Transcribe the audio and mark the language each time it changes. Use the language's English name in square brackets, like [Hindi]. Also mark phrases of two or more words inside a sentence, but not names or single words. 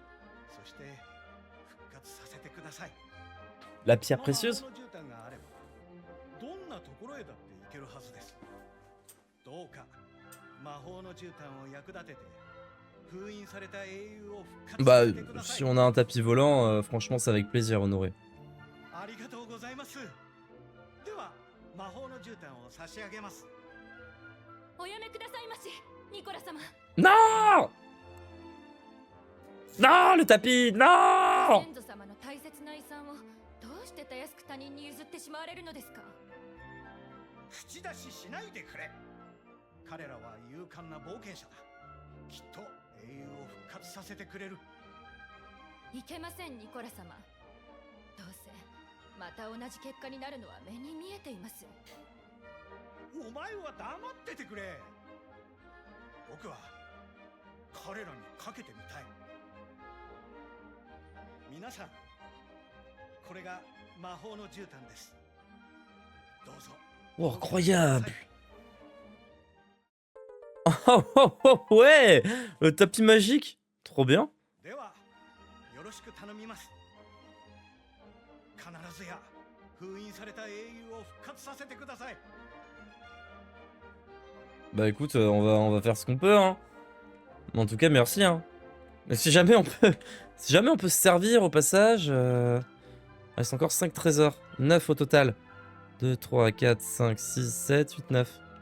[French] La pierre précieuse? [Japanese] なところへだって行けるはずです。どうか魔法の絨毯を役立てて封印された英雄を復活 [French] Bah, [Japanese] させてくださ [French] si [Japanese] い。 [French] on a un tapis volant, franchement, c'est avec plaisir, Honoré. [Japanese] ありがとうございます。では魔法の絨毯を差し上げます。おやめくださいまし、ニコラ様。 [French] Non! Non, le tapis! Non! [Japanese] 先祖様の大切な遺産をどうしてたやすく他人に譲ってしまわれるのですか。口出ししないでくれ。彼らは勇敢な冒険者だ。きっと英雄を復活させてくれる。いけません、ニコラ様。どうせまた同じ結果になるのは目に見えています。お前は黙っててくれ。僕は彼らにかけてみたい。皆さん、これが魔法の絨毯です。どうぞ。 [French] Oh, incroyable! Oh, oh, oh, ouais! Le tapis magique! Trop bien! [Japanese] ではよろしく頼みます。必ずや封印された英雄を復活させてください。 [French] Bah écoute, on va faire ce qu'on peut, hein. Mais en tout cas, merci, hein. Mais si jamais on peut, si jamais on peut se servir au passage, il reste encore 5 trésors, 9 au total. 2, 3, 4, 5, 6, 7, 8, 9.